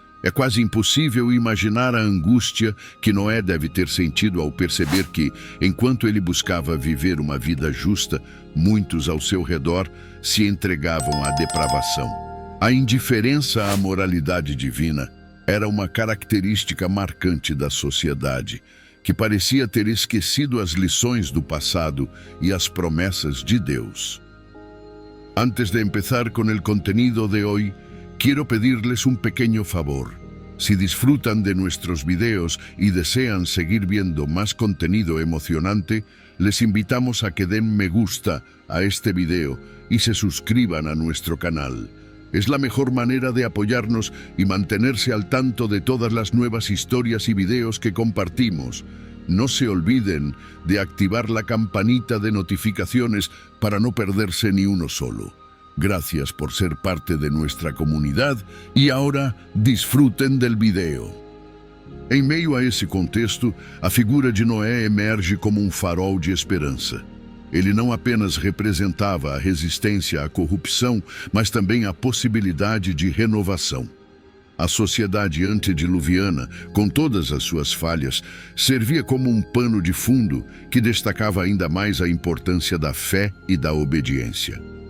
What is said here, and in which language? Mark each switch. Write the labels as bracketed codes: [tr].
[pt] É quase impossível imaginar a angústia que Noé deve ter sentido ao perceber que, enquanto ele buscava viver uma vida justa, muitos ao seu redor se entregavam à depravação. A indiferença à moralidade divina era uma característica marcante da sociedade, que parecia ter esquecido as lições do passado e as promessas de Deus. [es] Antes de empezar con el contenido de hoy, quiero pedirles un pequeño favor. Si disfrutan de nuestros videos y desean seguir viendo más contenido emocionante, les invitamos a que den me gusta a este video y se suscriban a nuestro canal. Es la mejor manera de apoyarnos y mantenerse al tanto de todas las nuevas historias y videos que compartimos. No se olviden de activar la campanita de notificaciones para no perderse ni uno solo. Gracias por ser parte de nuestra comunidad y ahora disfruten del video. [pt] Em meio a esse contexto, a figura de Noé emerge como um farol de esperança. Ele não apenas representava a resistência à corrupção, mas também a possibilidade de renovação. A sociedade antediluviana, com todas as suas falhas, servia como um pano de fundo que destacava ainda mais a importância da fé e da obediência.